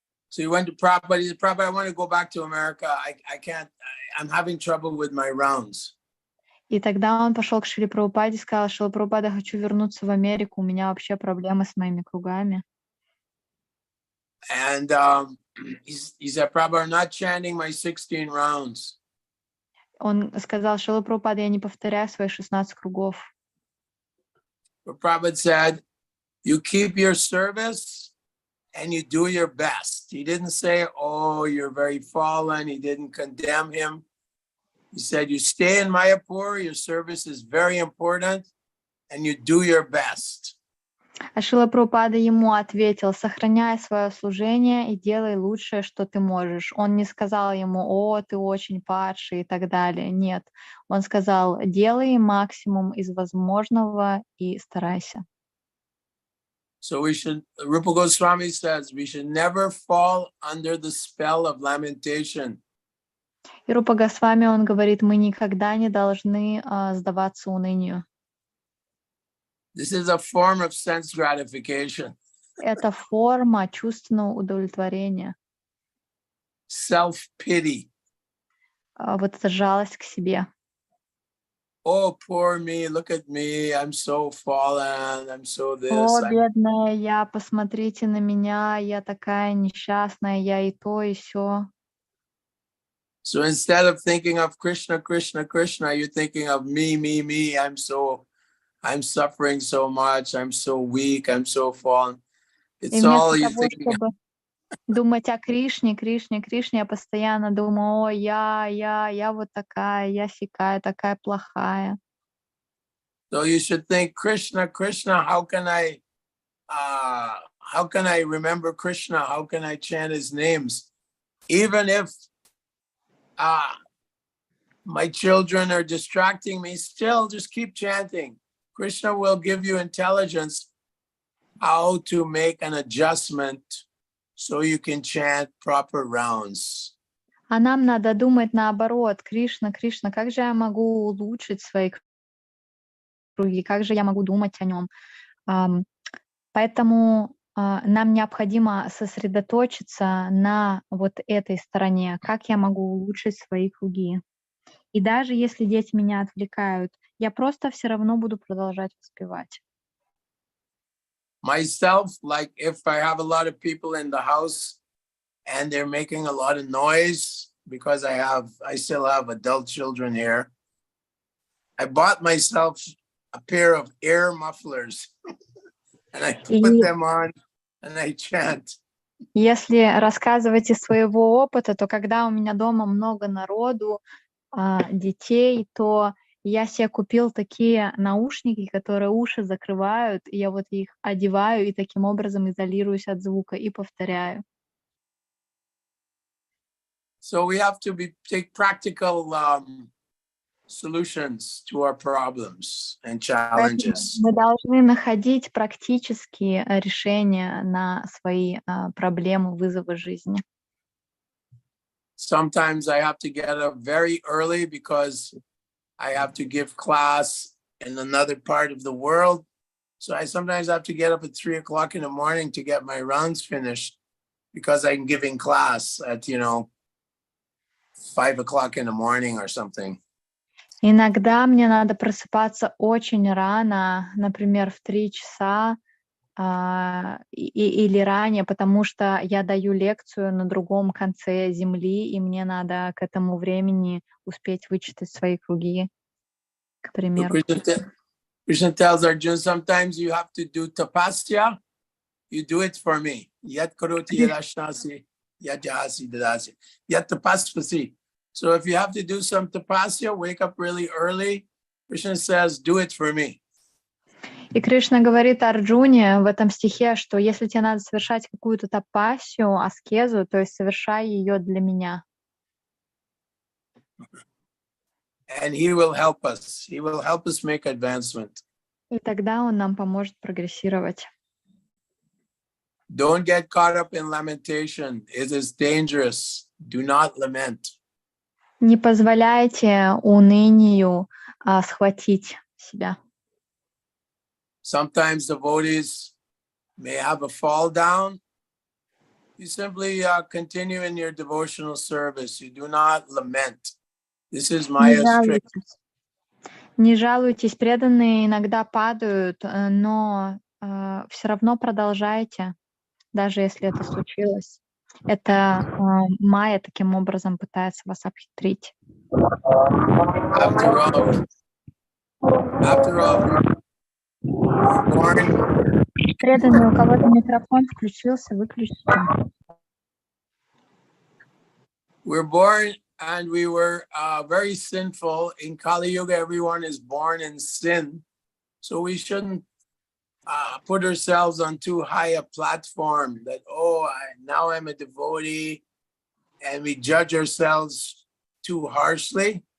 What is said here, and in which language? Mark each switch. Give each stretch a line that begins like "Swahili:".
English: So he went to Prabhupada. He said, Prabhupada, I want to go back to America. I can't, I'm having trouble with my rounds.
Russian: И тогда он пошел к Шриле Прабхупаде и сказал: Шрила Прабхупада, хочу вернуться в Америку, у меня вообще проблемы с моими кругами.
English: And he said, Prabhupada, I'm not chanting my 16 rounds.
Russian: Он сказал: Шрила Прабхупада, я не повторяю свои 16 кругов.
English: But Prabhupada said, you keep your service and you do your best. He didn't say, oh, you're very fallen. He didn't condemn him. He said, you stay in Mayapur, your service is very important, and you do your best.
Russian: А Шрила Прабхупада ему ответил: сохраняй свое служение и делай лучшее, что ты можешь. Он не сказал ему: о, ты очень падший и так далее. Нет, он сказал: делай максимум из возможного и старайся.
English: So Rupa Goswami says, we should never fall under the spell of lamentation.
Russian: И Рупа Госвами, он говорит, мы никогда не должны сдаваться унынию.
English: This is a form of sense gratification.
Russian: Это форма чувственного удовлетворения.
English: Self-pity.
Russian: Вот эта жалость к себе.
English: Oh, poor me, look at me, I'm so fallen, I'm so this.
Russian: О, бедная я, посмотрите на меня, я такая несчастная, я и то, и сё.
English: So instead of thinking of Krishna, Krishna, Krishna, you're thinking of me, me, me, I'm suffering so much, I'm so weak, I'm so fallen. It's all you're thinking.
Russian: Чтобы думать о Кришне, Кришне, Кришне, я постоянно думаю: о, я вот такая, я сякая, такая плохая.
English: So you should think, Krishna, Krishna, how can I remember Krishna? How can I chant his names? Even if my children are distracting me, still just keep chanting. Krishna will give you intelligence how to make an adjustment so you can chant proper rounds.
Russian: А нам надо думать наоборот: Кришна, Кришна, как же я могу улучшить свои круги, как же я могу думать о нем. Поэтому нам необходимо сосредоточиться на вот этой стороне, как я могу улучшить свои круги. И даже если дети меня отвлекают, я просто все равно буду продолжать воспевать.
English: Myself, like if I have a lot of people in the house and they're making a lot of noise, because I still have adult children here, I bought myself a pair of air mufflers and I put them on and I chant.
Russian: Если рассказывать из своего опыта, то когда у меня дома много народу, детей, то я себе купил такие наушники, которые уши закрывают, и я вот их одеваю и таким образом изолируюсь от звука и повторяю.
English: So we have to take practical solutions to our problems and challenges.
Russian: Мы должны находить практические решения на свои проблемы, вызовы жизни.
English: Sometimes I have to get up very early because I have to give class in another part of the world. So I sometimes have to get up at 3 o'clock in the morning to get my rounds finished because I'm giving class at, 5 o'clock in the morning or something.
Russian: Иногда мне надо просыпаться очень рано, например, в 3 часа или ранее, потому что я даю лекцию на другом конце земли, и мне надо к этому времени успеть вычитать свои круги, к примеру.
English: Krishna tells Arjuna, sometimes you have to do tapasya, you do it for me.
Sanskrit: Yat karoti yadashnasi, yat jahasi dadasi, yat tapaspasi.
English: So if you have to do some tapasya, wake up really early. Krishna says, do it for me.
Russian: И Кришна говорит Арджуне в этом стихе, что если тебе надо совершать какую-то тапасию, аскезу, то есть совершай ее для меня.
English: And he will help us. He will help us make advancement.
Russian: И тогда он нам поможет прогрессировать.
English: Don't get caught up in lamentation. It is dangerous. Do not lament.
Russian: Не позволяйте унынию схватить себя.
English: Sometimes devotees may have a fall down. You simply continue in your devotional service. You do not lament. This is Maya's trick.
Russian: Не жалуйтесь, преданные иногда падают, но все равно продолжайте, даже если это случилось. Это Майя таким образом пытается вас обхитрить.
English: After all, we're born.
Russian: Преданные, у кого-то микрофон включился, выключите.
English: We're born and we were very sinful. In Kali Yuga, everyone is born in sin. So we shouldn't put ourselves on too high a platform that, now I'm a devotee, and we judge ourselves too harshly.